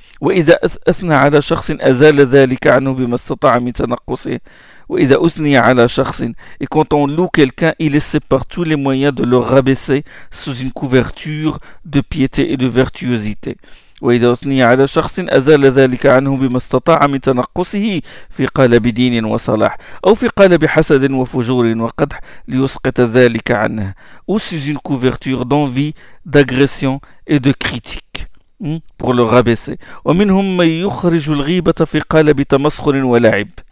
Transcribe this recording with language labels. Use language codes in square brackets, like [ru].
[ar] وإذا أثنى على شخص أزال ذلك عنه بما استطاع من تنقصه. وإذا أثني على شخص, [fr] et quand on loue quelqu'un, il essaie par tous les moyens de le rabaisser sous une couverture de piété et de virtuosité. [ar] وإذا أثني على شخص أزال ذلك عنه بما استطاع من تنقصه في قلب دين وصلاح أو في قلب حسد وفجور وقدح ليسقط ذلك عنه. [fr] Ou sous une couverture d'envie, d'agression et de critique. Pour le rabaisser. [ar] ومنهم من يخرج الغيبة في قالب تمسخر ولعب.